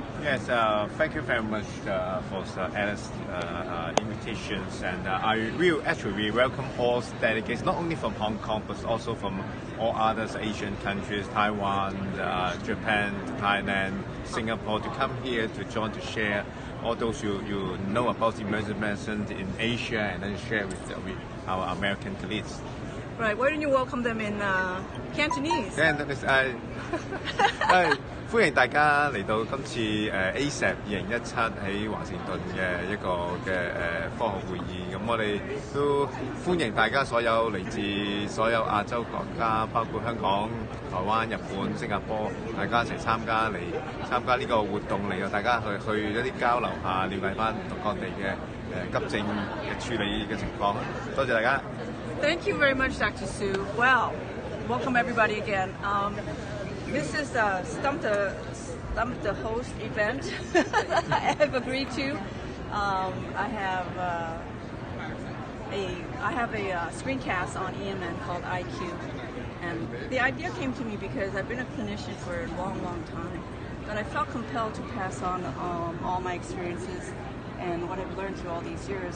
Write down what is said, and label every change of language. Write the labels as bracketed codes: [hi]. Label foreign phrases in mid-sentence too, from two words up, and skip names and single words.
[en] Yes, thank you very much for Alice's invitations, and we welcome all delegates, not only from Hong Kong, but also from all other Asian countries, Taiwan, Japan, Thailand, Singapore, to come here to join, to share all those you know about emergency medicine in Asia, and then share with our American colleagues. Right, why don't you welcome them in Cantonese? [yue] 歡迎大家嚟到今次ASAP 2017喺華盛頓嘅一個嘅科學會議。咁我哋都歡迎大家所有嚟自所有亞洲國家，包括香港、台灣、日本、新加坡，大家一齊參加呢個活動，嚟到大家去一啲交流下，了解翻唔同各地嘅急症嘅處理嘅情況。多謝大家。 [en] Thank you very much, Dr. Siu. Well, welcome everybody again. This is Stump the host event I have agreed to. I have a screencast on EMN called IQ, and the idea came to me because I've been a clinician for a long, long time, but I felt compelled to pass on all my experiences and what I've learned through all these years.